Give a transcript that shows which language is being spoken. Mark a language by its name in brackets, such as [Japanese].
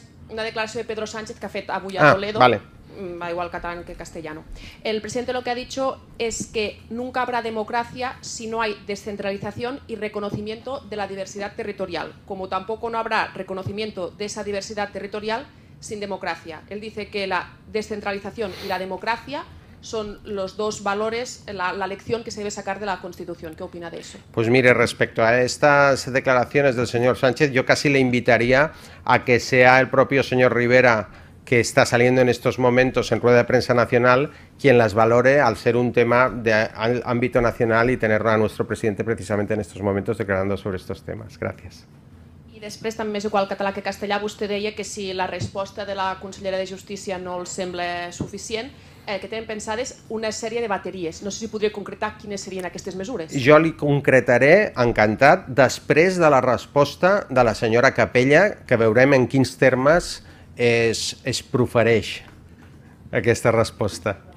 [Catalan] Una declaració de Pedro Sánchez que ha fet avui a Toledo. [Spanish] Va igual catalán que castellano. El presidente lo que ha dicho es que nunca habrá democracia si no hay descentralización y reconocimiento de la diversidad territorial, como tampoco no habrá reconocimiento de esa diversidad territorial sin democracia. Él dice que la descentralización y la democracia son los dos valores, la lección que se debe sacar de la Constitución. ¿Qué opina de eso? Pues mire, respecto a estas declaraciones del señor Sánchez, yo casi le invitaría a que sea el propio señor Rivera, que está saliendo en estos momentos en rueda de prensa nacional, quien las valore al ser un tema de ámbito nacional y tener a nuestro presidente precisamente en estos momentos declarando sobre estos temas. Gracias. [Catalan] I després, també és igual català que castellà, vostè deia que si la resposta de la consellera de Justícia no els sembla suficient, que tenen pensades una sèrie de bateries. No sé si podria concretar quines serien aquestes mesures. Jo li concretaré, encantat, després de la resposta de la senyora Capella, que veurem en quins termes es profereix aquesta resposta.